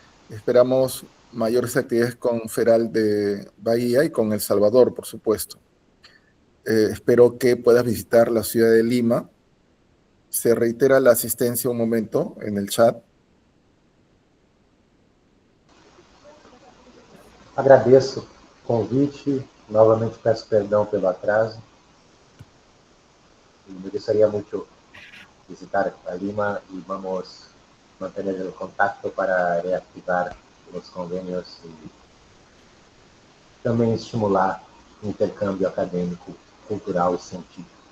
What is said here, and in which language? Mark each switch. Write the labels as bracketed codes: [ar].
[es] Esperamos mayores actividades con Feral de Bahía y con El Salvador, por supuesto. Espero que puedas visitar la ciudad de Lima. Se reitera la asistencia un momento en el chat. [pt] Agradeço o convite, novamente peço perdão pelo atraso. [es] Me gustaría mucho visitar a Lima y vamos a mantener el contacto para reactivar los convenios y también estimular [pt] o intercambio acadêmico, [es] cultural y científico.